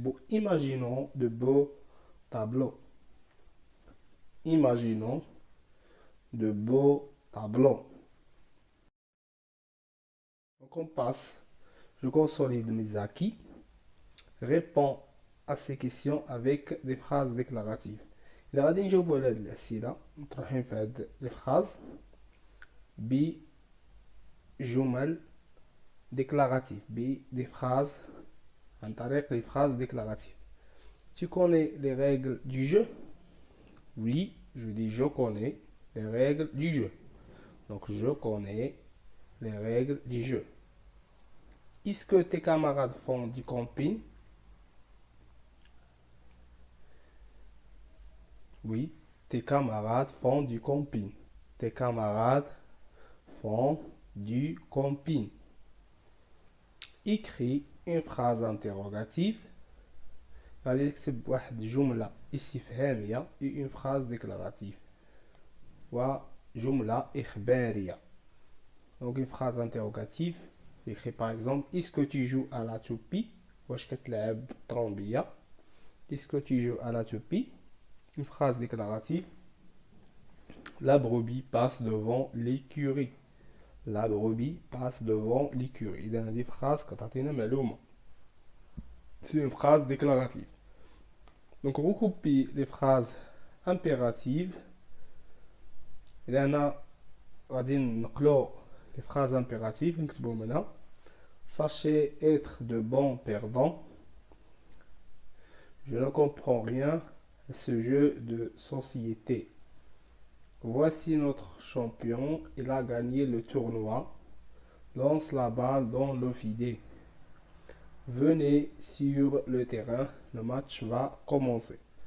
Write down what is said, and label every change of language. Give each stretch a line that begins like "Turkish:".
French: Imaginons de beaux tableaux. Imaginons de beaux tableaux. Donc on passe, je consolide mes acquis, réponds à ces questions avec des phrases déclaratives.
Arabic: إذا غادي نجاوبو على هاد الأسئلة مطروحين في هاد les phrases بجمل déclaratives, des phrases عن طريق
French: les phrases déclaratives. Tu connais les règles du jeu? Oui, je dis je connais les règles du jeu. Donc je connais les règles du jeu. Est-ce que tes camarades font du camping? Oui, tes camarades font du camping. Tes camarades font du camping. Écris une phrase interrogative.
Arabic: غادي نكتب واحد جملة استفهامية
French: et une phrase déclarative
Arabic: وجملة إخبارية.
French: Donc une phrase interrogative, j'écris par exemple, est-ce que tu joues à la toupie?
Arabic: واش كتلعب طرومبية?
French: Est-ce que tu joues à la toupie? Une phrase déclarative, la brebis passe devant l'écurie. La brebis passe devant l'écurie.
Arabic: إذا هذه phrase كتعطينا معلومة.
French: C'est une phrase déclarative. Donc recopie les phrases impératives.
Arabic: إذا أنا غادي نقلو
French: les phrases impératives
Arabic: نكتبوهم هنا.
French: Sachez être de bons perdants. Je ne comprends rien à ce jeu de société. Voici notre champion, il a gagné le tournoi. Lance la balle dans le filet. Venez sur le terrain, le match va commencer.